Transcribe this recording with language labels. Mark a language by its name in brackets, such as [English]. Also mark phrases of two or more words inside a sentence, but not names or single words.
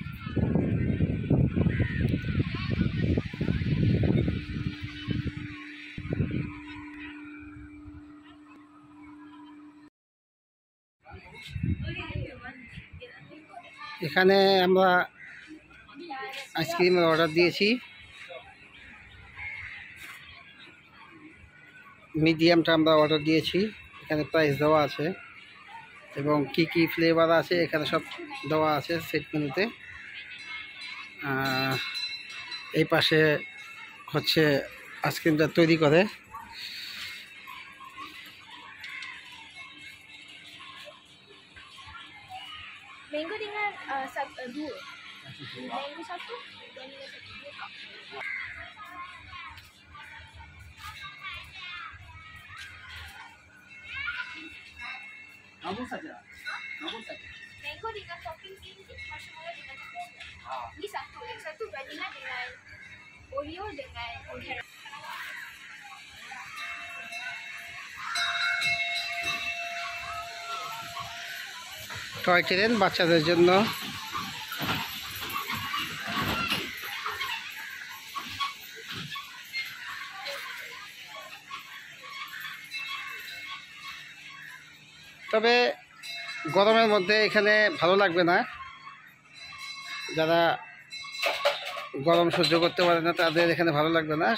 [Bangla] এখানে আমরা আইসক্রিমের অর্ডার দিয়েছি, মিডিয়ামটা আমরা অর্ডার দিয়েছি। এখানে প্রাইস দেওয়া আছে এবং কি কি ফ্লেভার আছে এখানে সব দেওয়া আছে সেট মেনুতে। এই পাশে হচ্ছে আইসক্রিমটা তৈরি করে। [Malay] Mango dengan dua. Mango satu, vanilla satu. Kamu saja. Mango dengan topping tinggi, marshmallow dengan topping. Ini satu, yang satu vanilla dengan Oreo dengan caramel. [Bangla] টয় ট্রেন বাচ্চাদের জন্য। তবে গরমের মধ্যে এখানে ভালো লাগবে না, যারা গরম সহ্য করতে পারে না তাদের এখানে ভালো লাগবে না।